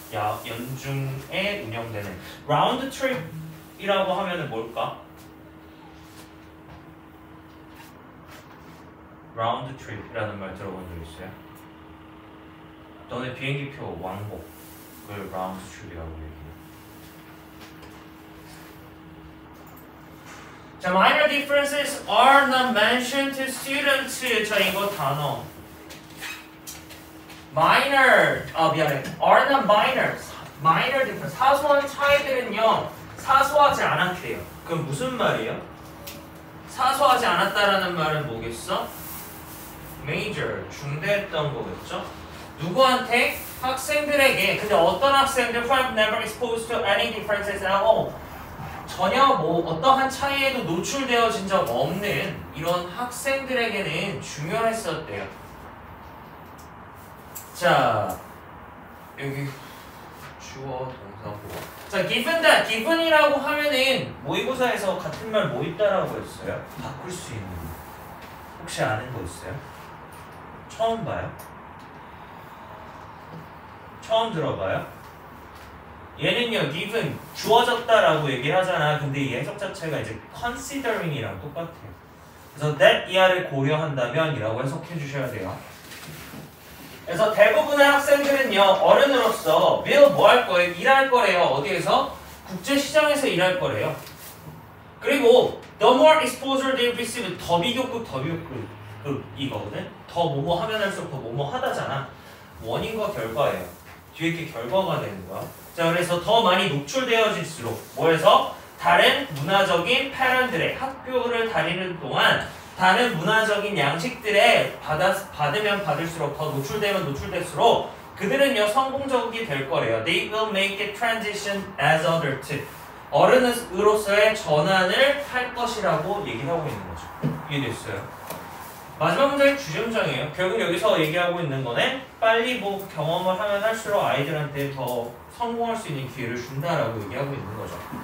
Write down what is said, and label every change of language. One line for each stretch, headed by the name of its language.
Korean: 연중에 운영되는 round trip이라고 하면은 뭘까? round trip이라는 말 들어본 적 있어요? 너네 비행기표 왕복을 round trip이라고 얘기해요.
English: 자, minor differences are not mentioned to students.
Korean: 자, 이거 단어.
English: minor,
Korean: 미안해.
English: are not minor. minor difference.
Korean: 사소한 차이들은요, 사소하지 않았대요. 그럼 무슨 말이에요? 사소하지 않았다라는 말은 뭐겠어? major, 중대했던 거겠죠? 누구한테? 학생들에게. 근데 어떤 학생들?
English: who have never exposed to any differences at all.
Korean: 전혀 뭐 어떠한 차이에도 노출되어진 적 없는 이런 학생들에게는 중요했었대요. 자, 여기 주어, 동사, 보어. 자, given that, given이라고 하면은 모의고사에서 같은 말 뭐 있다라고 했어요? 바꿀 수 있는. 혹시 아는 거 있어요? 처음 봐요? 처음 들어봐요? 얘는요, given, 주어졌다라고 얘기하잖아. 근데 이 해석 자체가 이제 considering이랑 똑같아요. 그래서 that 이하를 고려한다면 이라고 해석해 주셔야 돼요. 그래서 대부분의 학생들은요, 어른으로서 will 뭐 할 거예요? 일할 거래요. 어디에서? 국제시장에서 일할 거래요. 그리고
English: the more exposure they receive,
Korean: 더 비교급 이거거든? 더 뭐뭐 하면 할수록 더 뭐뭐 하다잖아. 원인과 결과예요. 뒤에 게 결과가 되는 거야. 자, 그래서 더 많이 노출되어질수록 뭐해서 다른 문화적인 패런들의 학교를 다니는 동안 다른 문화적인 양식들에 받으면 받을수록 더 노출되면 노출될수록 그들은요 성공적이 될 거래요.
English: They will make a transition as adult.
Korean: 어른으로서의 전환을 할 것이라고 얘기를 하고 있는 거죠. 이해됐어요? 마지막 문장이 주제문장이에요. 결국 여기서 얘기하고 있는 거는 빨리 뭐 경험을 하면 할수록 아이들한테 더 성공할 수 있는 기회를 준다라고 얘기하고 있는 거죠.